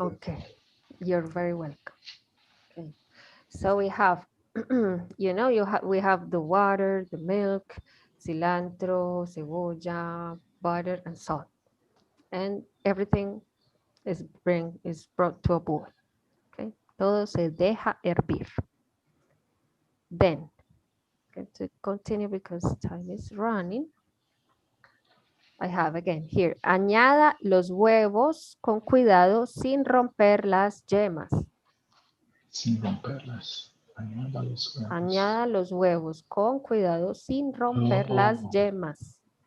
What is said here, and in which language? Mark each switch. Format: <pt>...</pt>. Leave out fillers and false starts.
<en>Okay, you're very welcome. Okay, so we have, you know, we have the water, the milk, cilantro, cebolla, butter, and salt. and everything is brought to a boil.</en> <es>Okay, todo se deja hervir.</es> <en>Then, going to continue because time is running. I have again here.</en> <es>Añada los huevos con cuidado sin romper las yemas. Sin romperlas. Añada los huevos. Añada los huevos con cuidado sin romper las yemas.</es>